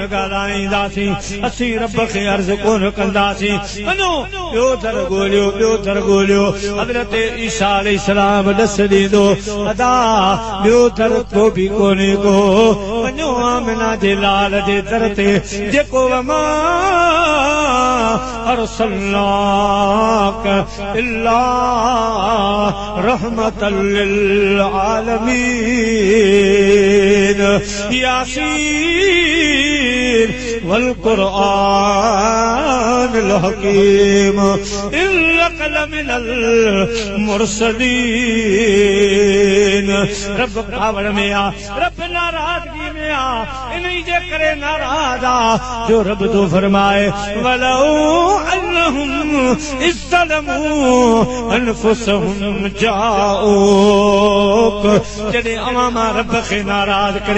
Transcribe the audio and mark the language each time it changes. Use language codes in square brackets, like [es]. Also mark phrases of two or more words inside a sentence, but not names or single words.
[sd] ॻाल्हाईंदासीं असीं रब खे अर्ज़ कोन कंदासीं वञो ॿियो दर ॻोल्हियो ॿियो दर ॻोल्हियो हज़रत ईसा अलैहिस्सलाम ॾस ॾींदो अदा ॿियो दर को बि कोन्हे को वञो आमिना जे लाल जे दर ते जेको [ar] وما أرسلناك إلا رحمة للعالمين يس وال القرآن الحكيم إنك لمن المرسلين [sd] रब कावड़ में आ रब नाराज़गी में आ इन्हीं जे करे नाराज़ आ जो रब तो फरमाए [ar] ولو أنهم ظلموا أنفسهم جاءوك [sd] जॾहिं अवां मां रब खे नाराज़ करे